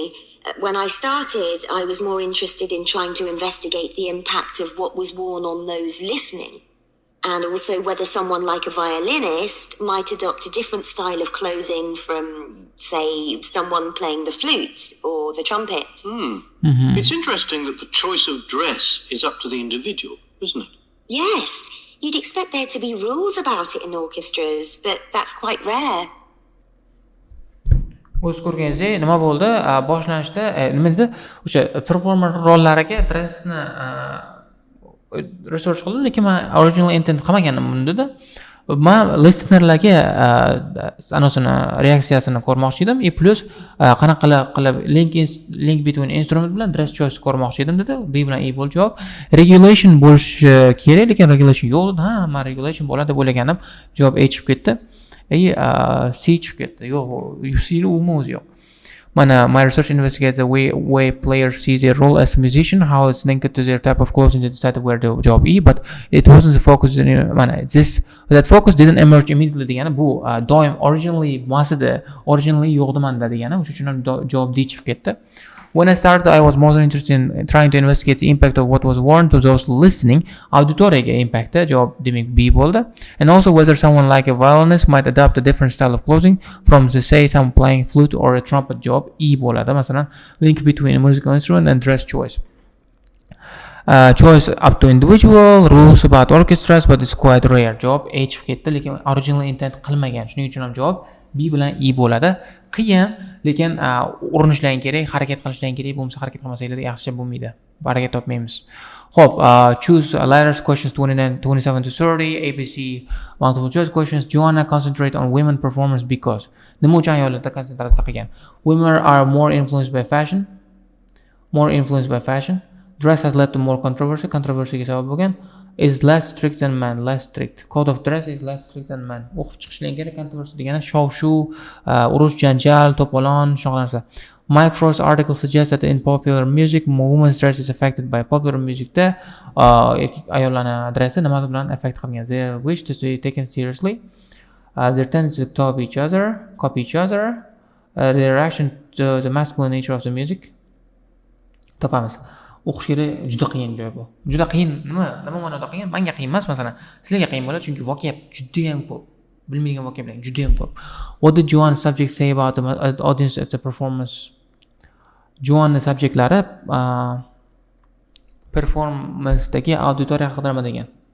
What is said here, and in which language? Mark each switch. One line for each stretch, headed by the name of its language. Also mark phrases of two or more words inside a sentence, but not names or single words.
English: When I started, I was more interested in trying to investigate the impact of what was worn on those listening, and also whether someone like a violinist might adopt a different style of clothing from, say, someone playing the flute or the trumpet. It's interesting that the choice of dress is up to the individual, isn't it? Yes. You'd expect there to be rules about it in orchestras, but that's quite rare.
Uzbek: O'z ko'rganingizdek, nima bo'ldi? Boshlanishda nima dedi? O'sha performer rollariga dressni research qildim, lekin men
English: original intent
Uzbek: qilmagandim bunda. Men listenerlarga anosini reaksiyasini ko'rmoqchi edim. Plus qanaqa qilib
English: link between instrument
Uzbek: bilan
English: dress choice
Uzbek: ko'rmoqchi edim dedi. B bilan E bo'ldi javob. Regulation bo'lishi kerak, lekin regulation yo'q dedi. Ha, men regulation bo'ladi deb o'ylagandim. Javob A chiqib ketdi. C chiqib ketdi. Yo'q, C ni o'zi yo'q.
English: My research investigates the way players see their role as a musician, how it's linked to their type of clothing they decided where the job E, but it wasn't the focus. That focus didn't emerge immediately
Uzbek: degani bu doim originally yo'qdi menda degani, o'sha uchun ham javob D chiqib ketdi.
English: When I started, I was more interested in trying to investigate the impact of what was worn to those listening.
Uzbek: Auditoriyaga impacti javob demak B bo'ldi.
English: And also whether someone like a violinist might adopt a different style of clothing from, say, someone playing flute or a trumpet.
Uzbek: Javob E bo'ladi. Masalan,
English: link between a musical instrument and dress choice. Choice up to individual, rules about orchestras, but it's quite rare.
Uzbek: Javob A chiqib ketdi, lekin
English: original intent
Uzbek: qilmagan. Shuning uchun ham javob B bilan E bo'ladi. Qiyin, lekin urinishlang kerak, harakat qilishlang kerak. Bo'lmasa harakat qilmasanglar yaxshi bo'lmaydi. Harakat topmaymiz. Xo'p,
English: choose letters questions 27 to 30, ABC multiple choice questions. Joanna concentrate on women performers because
Uzbek: nima uchun ayollarda konsentratsiya qilgan?
English: Women are more influenced by fashion. Dress has led to more controversy.
Uzbek: Controversyga sabab bo'lgan.
English: Is less strict than men. Less strict. Code of dress is less strict than men.
Uzbek: O'qib chiqishlang kerak. Controversy degani shov-shuv, urush, janjal, to'polon, shunaqa narsa.
English: Mike Frost's article suggests that in popular music, women's dress is affected by
Uzbek: popular musicda ayollarni adressi nima bilan affect qilgan.
English: Their wish to be taken seriously. Their tendency to copy each other, their reaction to the masculine nature of the music.
Uzbek: Topamiz. O'qish kerak juda qiyin joy bu. Juda qiyin nima ma'noda qiyin? Menga qiyin emas, masalan. Sizlarga qiyin bo'ladi, chunki vocab juda ham ko'p. Bilmagan vocablar juda ham ko'p.
English: What did Joan's subject say about the audience at the performance?
Uzbek: Joan's
English: subjectlari performance'dagi
Uzbek: auditoriya haqida nima degan?